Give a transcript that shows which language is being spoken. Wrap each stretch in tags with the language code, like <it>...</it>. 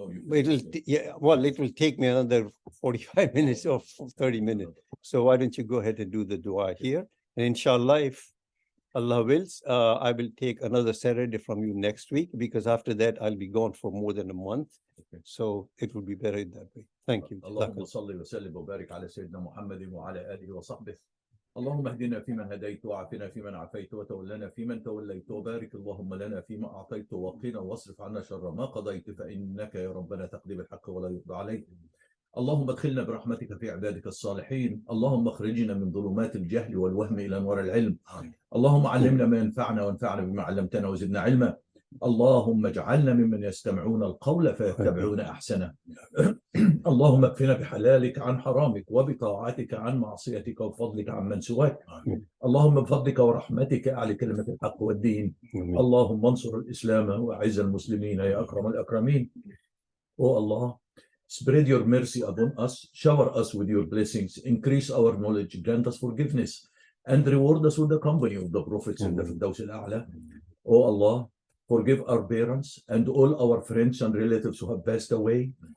<en>It will take me another 45 minutes or 30 minutes. So why don't you go ahead and do the dua here? And inshallah, if Allah wills, I will take another Saturday from you next week, because after that I'll be gone for more than a month. Okay. So it will be better that way. Thank you.</en> <ar>اللهم صل وسلم وبارك على سيدنا محمد وعلى آله وصحبه. اللهم اهدنا فيمن هديت وعافنا فيمن عافيت وتولنا فيمن توليت وبارك اللهم لنا فيما أعطيت وقنا واصرف عنا شر ما قضيت فإنك يا ربنا تقضي بالحق ولا يقضى عليك. اللهم ادخلنا برحمتك في عبادك الصالحين. اللهم اخرجنا من ظلمات الجهل والوهم إلى نور العلم. اللهم علمنا ما ينفعنا وانفعنا بما علمتنا وزدنا علما. اللهم اجعلنا ممن يستمعون القول فيتبعون أحسنه. اللهم اكفنا بحلالك عن حرامك وبطاعتك عن معصيتك وبفضلك عن من سواك. اللهم بفضلك ورحمتك أعلى كلمة الحق والدين. اللهم انصر الإسلام وأعز المسلمين يا أكرم الأكرمين.</ar> <en>Oh Allah, spread your mercy upon us, shower us with your blessings, increase our knowledge, grant us forgiveness, and reward us with the company of the prophets in the Firdaus al-A'la. Oh Allah, forgive our parents and all our friends and relatives who have passed away.</en>